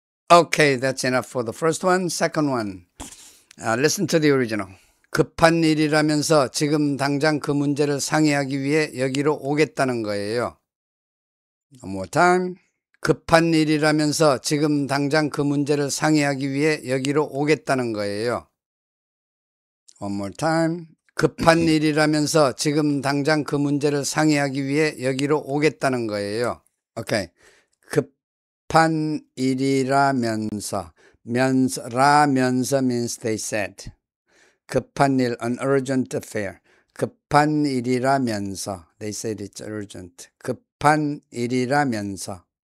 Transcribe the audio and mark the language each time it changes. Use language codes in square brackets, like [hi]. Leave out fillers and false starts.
[en] Okay, that's enough for the first one. Second one. Listen to the original. [ko] 급한 일이라면서 지금 당장 그 문제를 상의하기 위해 여기로 오겠다는 거예요. [en] One more time. [ko] 급한 일이라면서 지금 당장 그 문제를 상의하기 위해 여기로 오겠다는 거예요. [en] One more time. [ko] 급한 일이라면서 지금 당장 그 문제를 상의하기 위해 여기로 오겠다는 거예요. Okay. 급한 일이라면서 라면서 [en] means they said. [ko] 급한 일, [en] an urgent affair. [ko] 급한 일이라면서 [en] they said it's urgent. [ko] 급한 일이라면서